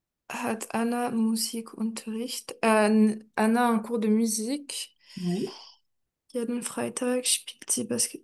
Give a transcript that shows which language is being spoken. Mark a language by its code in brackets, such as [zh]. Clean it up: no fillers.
[de] hat Anna Musikunterricht. [fr] Anna a un cours de musique. Oui. [de] Jeden Freitag spielt sie Basket.